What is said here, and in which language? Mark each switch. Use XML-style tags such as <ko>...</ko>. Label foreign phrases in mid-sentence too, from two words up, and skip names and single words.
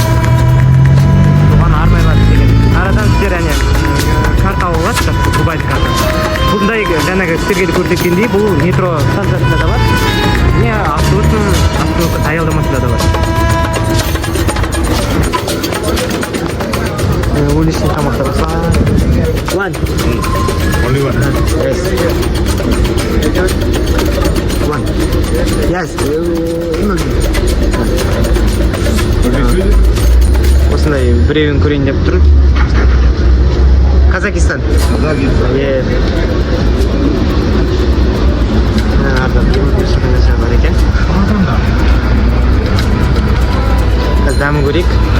<kk>Соған арнайлар істеген. Арадан сіздер карта алып аласыздар, Дубайдың картасы. Бұндай жаңағы сіздерге де көрсеткендей, бұл метро станциясында да бар. Не, автобустың аялдамасында да бар. Уличный тамақтар болса.</kk> <en>One. Only one. Yes. One. Yes.</en> <kk>Осындай біреуін көрейін деп тұр.</kk> <en>Казахстан. Yes.</en> <kk>Бар екен. Қазір дәмін көрейік.</kk>